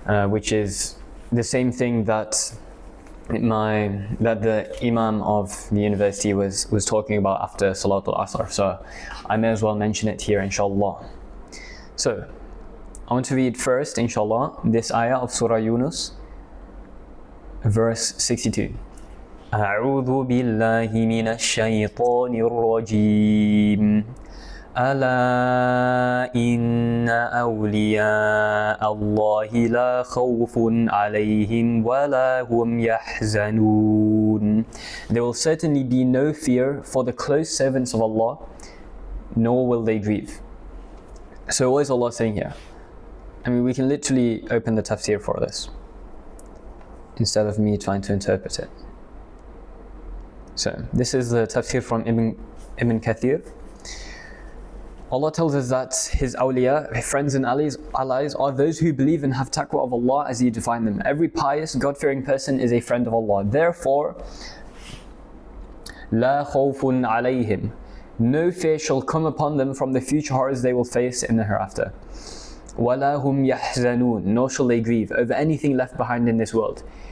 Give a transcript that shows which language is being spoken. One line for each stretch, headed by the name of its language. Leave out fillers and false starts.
English: Which is the same thing that the Imam of the university was talking about after Salatul Asr. So I may as well mention it here, inshallah. So I want to read first, inshallah, this ayah of Surah Yunus, verse 62.
Arabic: أعوذ بالله من الشيطان الرجيم ألا إن أولياء الله لا خوف عليهم ولا هم يحزنون.
English: There will certainly be no fear for the close servants of Allah, nor will they grieve. So what is Allah saying here? I mean, we can literally open the tafsir for this instead of me trying to interpret it. So this is the tafsir from Ibn Kathir. Allah tells us that His awliya, His friends and allies, are those who believe and have taqwa of Allah as He defined them. Every pious, God-fearing person is a friend of Allah. Therefore,
Arabic: لا خوف عليهم.
English: No fear shall come upon them from the future horrors they will face in the hereafter.
Arabic: ولا هم يحزنون.
English: Nor shall they grieve over anything left behind in this world.